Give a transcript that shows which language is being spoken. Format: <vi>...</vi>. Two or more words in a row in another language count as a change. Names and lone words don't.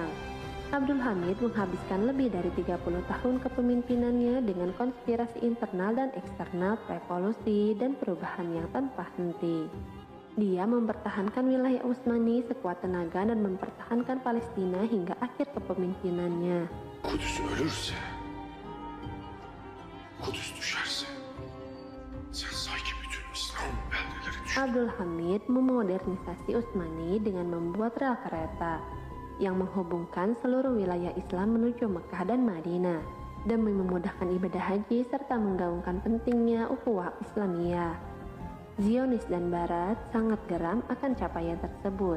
<id>Abdul Hamid menghabiskan lebih dari 30 tahun kepemimpinannya dengan konspirasi internal dan eksternal, revolusi, dan perubahan yang tanpa henti. Dia mempertahankan wilayah Utsmani sekuat tenaga dan mempertahankan Palestina hingga akhir kepemimpinannya.</id> <tr>Kudüs ölürse, Kudüs düşerse, sen sanki bütün İslam beldeleri düşün.</tr> <id>Abdul Hamid memodernisasi Utsmani dengan membuat rel kereta yang menghubungkan seluruh wilayah Islam menuju Mekah dan Madinah demi memudahkan ibadah haji serta menggaungkan pentingnya ukhuwah Islamiyah. Zionis dan Barat sangat geram akan capaian tersebut.</id>